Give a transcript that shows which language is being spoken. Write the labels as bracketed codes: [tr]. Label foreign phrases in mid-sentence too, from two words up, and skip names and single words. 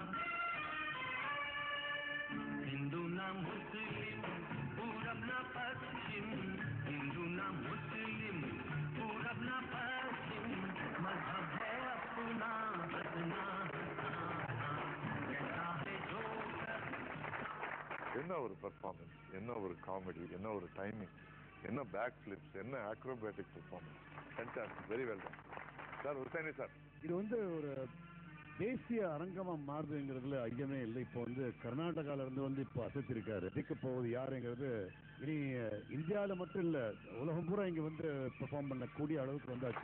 [hi] हिंदू ना मुस्लिम पूरब ना पश्चिम, हिंदू ना मुस्लिम पूरब ना पश्चिम, मजहब है अपना बदना, कहता है जोकर। [ta] என்ன ஒரு பெர்ஃபார்மன்ஸ், என்ன ஒரு காமெடி, என்ன ஒரு டைமிங், என்ன [en] back flips, [ta] என்ன [en] acrobatic performance. Fantastic, very well done sir. Hussaini sir, [ta] இது வந்து ஒரு தேசிய அரங்கமா மாறுதுங்கிறதுல ஐயமே இல்லை. இப்போ வந்து கர்நாடகால இருந்து வந்து இப்போ அசைத்திருக்காரு. ஜெயிக்க போவது யாருங்கிறது இனி இந்தியாவில் மட்டும் இல்லை, உலகம் பூரா இங்கே வந்து பெர்ஃபார்ம் பண்ணக்கூடிய அளவுக்கு வந்தாச்சு.